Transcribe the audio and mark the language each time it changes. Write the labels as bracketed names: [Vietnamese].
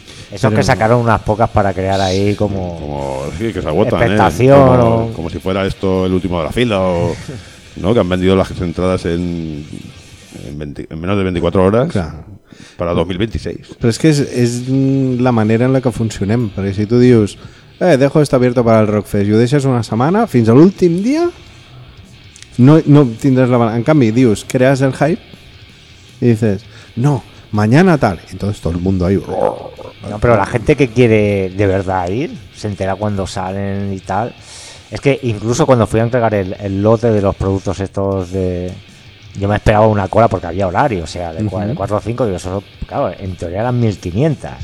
[Spanish] Eso es que sacaron unas pocas para crear ahí como... Como sí, que se agotan, expectación, ¿eh? Como si fuera esto el último de la fila o... ¿No? Que han vendido las entradas en menos de 24 horas, claro. Para 2026. Pero es que es la manera en la que funcionem. [Catalan] Perquè si tu dius, [Spanish] dejo esto abierto para el Rockfest [Catalan] i ho deixes una setmana, fins a l'últim dia, no tindràs la mala. En canvi, dius, [Spanish] creas el hype [Catalan] i [Spanish] dices, no, mañana tal. Entonces todo el mundo ahí... No, pero la gente que quiere de verdad ir, se entera cuando salen y tal... Es que incluso cuando fui a entregar el lote de los productos estos de... Yo me esperaba una cola porque había horario, o sea, de 4 a 5, digo, eso, claro, en teoría eran 1.500.